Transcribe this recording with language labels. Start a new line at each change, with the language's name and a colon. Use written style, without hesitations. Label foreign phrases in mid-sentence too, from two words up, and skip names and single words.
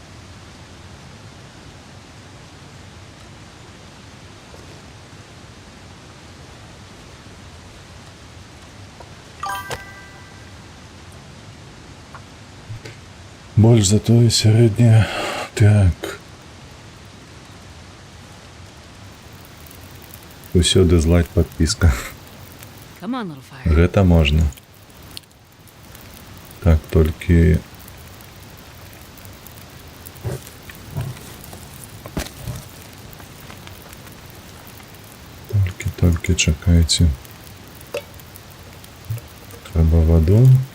Belarusian: Больш за тое сярэдняе. Так. Усюды злайк подпіска.
English: Come on, little fire.
Belarusian: Гэта можна. Так, толькі... Толькі чакайце. Трэба ваду.